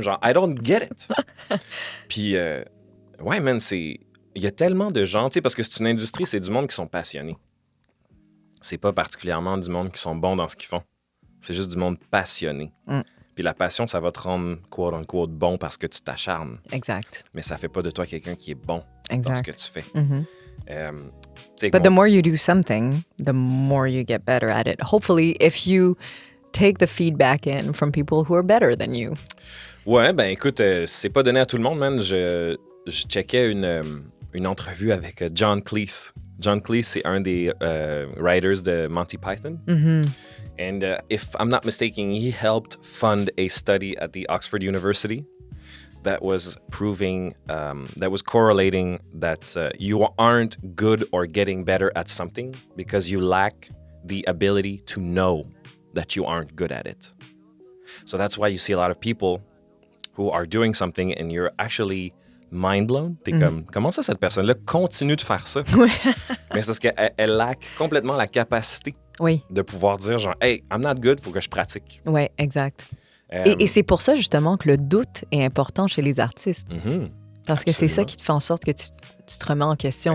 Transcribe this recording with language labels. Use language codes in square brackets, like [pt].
[fr] Genre, [en] I don't get it. [fr] Puis, ouais, man, il y a tellement de gens, tu sais, parce que c'est une industrie, c'est du monde qui sont passionnés. C'est pas particulièrement du monde qui sont bons dans ce qu'ils font. C'est juste du monde passionné. Puis la passion, ça va te rendre, quote-unquote, bon parce que tu t'acharnes. Exact. Mais ça fait pas de toi quelqu'un qui est bon Exact. dans ce que tu fais. [en] But the more you do something, the more you get better at it. Hopefully, if you take the feedback in from people who are better than you. [fr] Ouais, ben écoute, c'est pas donné à tout le monde, man. Je checkais une entrevue avec John Cleese. John Cleese, c'est un des writers de Monty Python. Mm-hmm. [en] And if I'm not mistaken, he helped fund a study at the Oxford University that was proving, that was correlating that you aren't good or getting better at something because you lack the ability to know that you aren't good at it. So that's why you see a lot of people who are doing something and you're actually mind blown. [fr] T'es comme, comment ça, cette personne-là continue de faire ça? Mais c'est parce qu'elle lack complètement la capacité de pouvoir dire, genre, [en] hey, I'm not good, [fr] faut que je pratique. Oui, exact. Et c'est pour ça, justement, que le doute est important chez les artistes. Parce que c'est ça qui te fait en sorte que tu te remets en question.